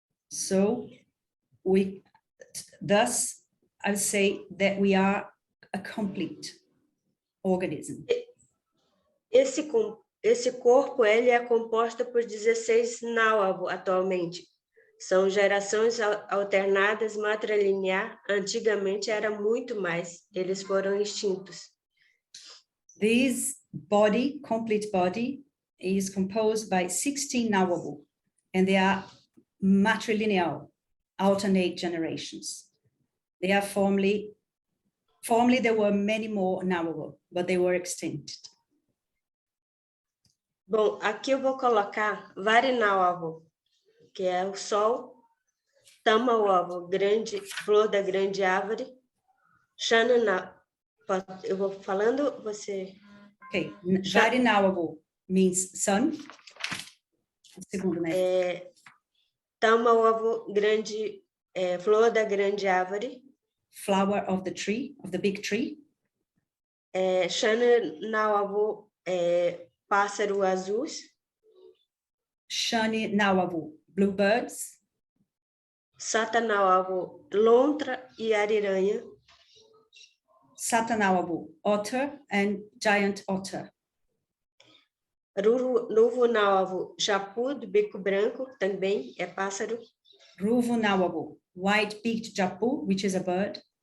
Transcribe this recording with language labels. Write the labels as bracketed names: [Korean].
[English] So thus I'll say that we are a complete organism. [Portuguese] Esse corpo ele é composto por 16 Nauabu atualmente. São gerações alternadas matrilinear. Antigamente era muito mais. Eles foram extintos. [English] This body, complete body, is composed by 16 Nauabu, and they are matrilineal, alternate generations. They are formerly there were many more Nauabu, but they were extinct. [Portuguese] Bom, aqui eu vou colocar Varinauabu, que é o sol, Tamauabu, grande, flor da grande árvore, Xanana, eu vou falando, você... [English] Okay, Varinauabu means sun. [Portuguese] Segundo, né? Tamauabu, grande, flor da grande árvore. [English] Flower of the tree, of the big tree. [Portuguese] Xananauabu, pássaro azuis. [English] Xananauabu, bluebirds. [Portuguese] Satanauavu, lontra e ariranha. [English] Satanauavu, otter and giant otter. [Portuguese] Ruvunauavu, japu do bico branco, também é pássaro. [English] Ruvunauavu, white-beaked japu, which is a bird.